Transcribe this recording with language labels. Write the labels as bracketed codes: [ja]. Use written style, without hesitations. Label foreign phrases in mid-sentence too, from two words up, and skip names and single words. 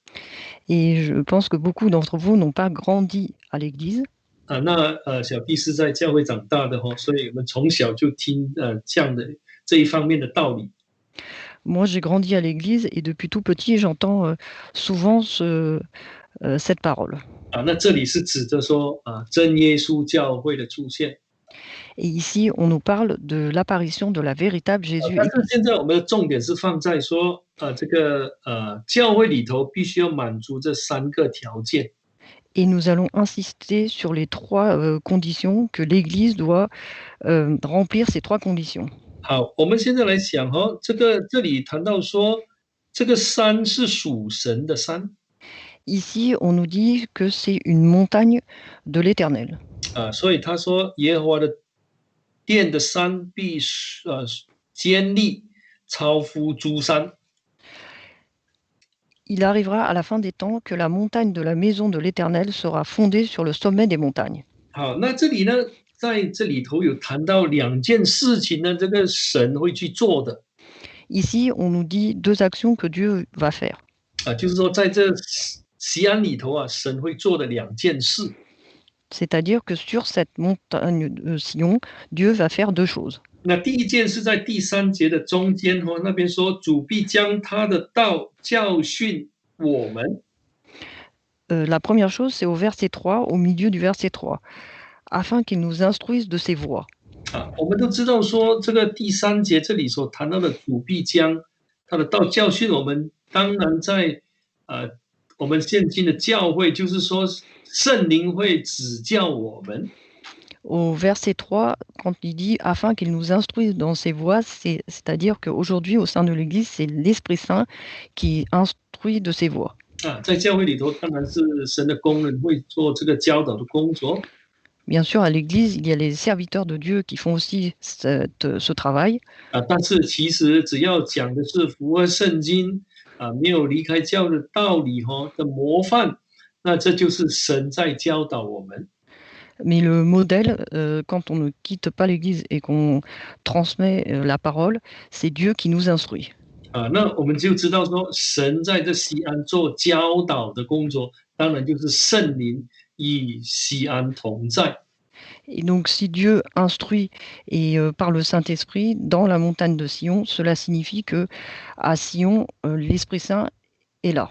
[fr] Et je pense que beaucoup d'entre vous n'ont pas grandi à l'Église. [zh] 那小弟是在教会长大的所以我们从小就听这样的这一方面的道理。 [fr] Moi, j'ai grandi à l'Église et depuis tout petit, j'entends souvent cette parole. [zh] 那这里是指着说真耶稣教会的出现。 [fr] Et ici, on nous parle de l'apparition de la véritable Jésus. [zh] 但是现在我们的重点是放在说这个教会里头必须要满足这3个条件。 [fr] Et nous allons insister sur les 3 conditions que l'Église doit remplir ces 3 conditions. [zh] 好，我们现在来想哦，这里谈到说，这个山是属神的山 [fr] Ici, on nous dit que c'est une montagne de l'Éternel. [zh] 啊，所以他说耶和华的殿的山必坚立，超乎诸山。 [fr] Il arrivera à la fin des temps que la montagne de la maison de l'Éternel sera fondée sur le sommet des montagnes. [zh] 好，那这里呢，在这里头有谈到2件事情呢，这个神会去做的 [fr] Ici, on nous dit 2 actions que Dieu va faire. [zh] 啊，就是说在这西安里头啊，神会做的2件事。 [fr] C'est-à-dire que sur cette montagne de Sion, Dieu va faire 2 choses. [zh] 那第一件是在第3节的中间哦，那边说主必将他的道教训我们 [fr] La première chose, c'est au verset 3, au milieu du verset 3, afin qu'il nous instruise de ses voies. 啊。 [zh] 我们都知道说这个第3节这里所谈到的主必将他的道教训我们，当然在我们现今的教会，就是说圣灵会指教我们。 [fr] Au verset 3, quand il dit afin qu'il nous instruise dans ses voies, c'est-à-dire qu'aujourd'hui, au sein de l'Église, c'est l'Esprit Saint qui instruit de ses voies. [zh] 啊，在教会里头，当然是神的工人会做这个教导的工作 [fr] Bien sûr, à l'Église, il y a les serviteurs de Dieu qui font aussi ce travail, [zh] 啊，但是其实只要讲的是符合圣经啊，没有离开教的道理的模范，那这就是神在教导我们 [fr] mais le modèle, quand on ne quitte pas l'Église et qu'on transmet la parole, c'est Dieu qui nous instruit. 啊。 [zh] 那我们就知道说，神在这西安做教导的工作，当然就是圣灵与西安同在。 [fr] Et donc, si Dieu instruit et par le Saint-Esprit dans la montagne de Sion, cela signifie que à Sion, l'Esprit Saint est là.